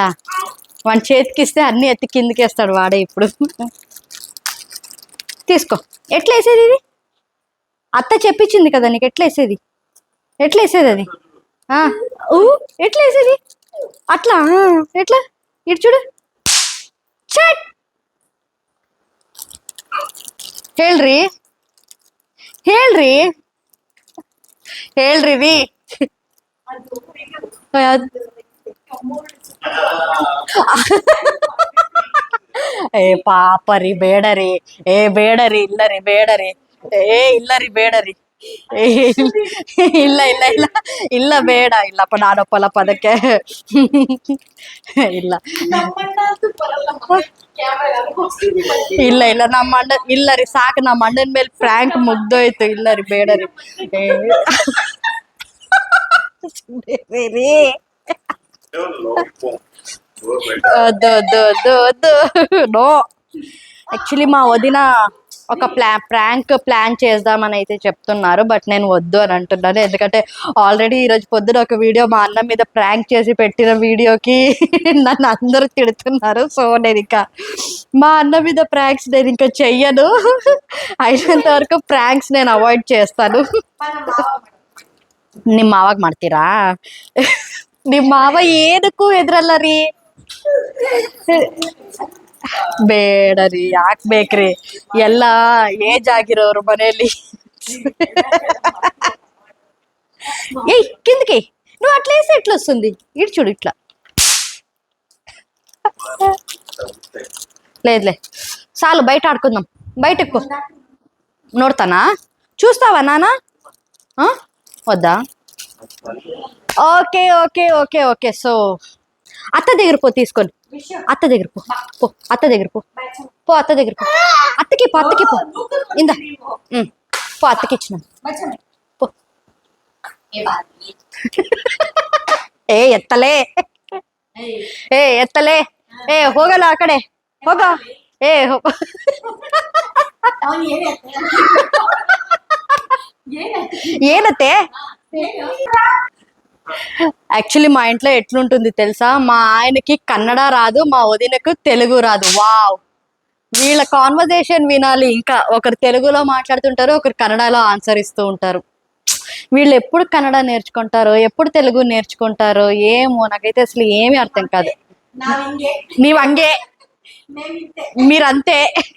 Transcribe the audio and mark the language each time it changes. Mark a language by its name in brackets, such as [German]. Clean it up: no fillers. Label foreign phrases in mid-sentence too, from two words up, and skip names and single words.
[Telugu] వాడి చేతికిస్తే అన్ని ఎత్తి కిందికేస్తాడు వాడే ఇప్పుడు. తీసుకో. ఎట్లా వేసేది ఇది? అత్త చెప్పించింది కదా నీకు ఎట్లా వేసేది. ఎట్లా వేసేది అది? ఎట్లా వేసేది? అట్లా ఎట్లా? ఇటు చూడు. [Kannada] చట్ ಹೇಳ್ರಿ ಹೇಳ್ರಿ ಹೇಳ್ರಿ ವಿ. ಏ ಪಾಪರಿ ಬೇಡರಿ, ಏ ಬೇಡರಿ, ಇಲ್ಲರಿ ಬೇಡರಿ, ಏ ಇಲ್ಲರಿ ಬೇಡರಿ, ಇಲ್ಲ ಇಲ್ಲ ಇಲ್ಲ ಇಲ್ಲ ಬೇಡ, ಇಲ್ಲಪ್ಪ ನಾನೊಪ್ಪಲ್ಲಪ್ಪ ಅದಕ್ಕೆ. ಇಲ್ಲ ಇಲ್ಲ ಇಲ್ಲ ನಮ್ಮ ಅಣ್ಣ ಇಲ್ಲ ರೀ ಸಾಕು ನಮ್ಮ ಅಣ್ಣನ ಮೇಲೆ ಫ್ರ್ಯಾಂಕ್ ಮುಗ್ದೋಯ್ತು ಇಲ್ಲ ರೀ ಬೇಡ ರೀ ರೀ [English] no actually [Telugu] మా వదిన ఒక ప్రాంక్ చేద్దామని అయితే చెప్తున్నారు బట్ నేను వద్దు అని అంటున్నాను ఎందుకంటే ఆల్రెడీ ఈరోజు పొద్దున ఒక వీడియో మా అన్న మీద ప్రాంక్ చేసి పెట్టిన వీడియోకి నన్ను అందరూ తిడుతున్నారు సో నేను ఇంకా మా అన్న మీద ప్రాంక్స్ నేను ఇంకా చెయ్యను అయినంత వరకు ప్రాంక్స్ నేను అవాయిడ్ చేస్తాను [Kannada] ನಿಮ್ಮ ಮಾವಾಗ ಮಾಡ್ತೀರಾ ನಿಮ್ಮ ಮಾವ ಏನಕ್ಕೂ ಎದ್ರಲ್ಲ ರೀ ಬೇಡ ರೀ ಯಾಕೆ ಬೇಕ್ರಿ ಎಲ್ಲ ಏಜ್ ಆಗಿರೋರು ಮನೆಯಲ್ಲಿ [Telugu] ఏయ్ కిందకి నువ్వు అట్లా వేసి ఎట్లా వస్తుంది ఇటు చూడు ఇట్లా లేదులే చాలు బయట ఆడుకుందాం బయట ఎక్కువ నోడతానా చూస్తావా నానా వద్దా [English] okay okay okay okay [Telugu] సో అత్త దగ్గర పో తీసుకొని అత్త దగ్గర పో పో అత్త దగ్గర పో పో అత్త దగ్గర పో అత్తకి పో అత్తకి పో ఇందా పో అత్తకి ఇచ్చిన పో ఏ ఎత్తలే ఏ ఎత్తలే ఏ [Kannada] ಹೋಗಲ್ಲ ಆ ಕಡೆ ಹೋಗ [Telugu] ఏ ಏನತ್ತೆ యాక్చువల్లీ మా ఇంట్లో ఎట్లుంటుంది తెలుసా మా ఆయనకి కన్నడ రాదు మా వదినకు తెలుగు రాదు వావ్ వీళ్ళ కాన్వర్జేషన్ వినాలి ఇంకా ఒకరు తెలుగులో మాట్లాడుతుంటారు ఒకరు కన్నడలో ఆన్సర్ ఇస్తూ ఉంటారు వీళ్ళు ఎప్పుడు కన్నడ నేర్చుకుంటారో ఎప్పుడు తెలుగు నేర్చుకుంటారో ఏమో నాకైతే అసలు ఏమీ అర్థం కాదు నీవు అంగే మీరంతే